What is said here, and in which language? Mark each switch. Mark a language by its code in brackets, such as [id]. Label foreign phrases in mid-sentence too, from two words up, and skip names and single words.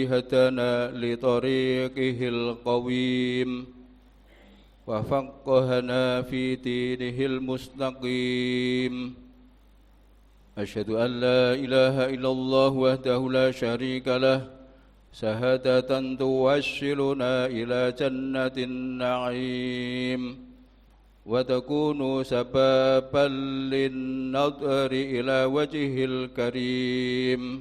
[ar] هدانا لطريقه القويم وفقهنا في دينه المستقيم. أشهد أن لا إله إلا الله وحده لا شريك له، شهادة توصلنا إلى جنة النعيم وتكون سببا للنظر إلى وجه الكريم.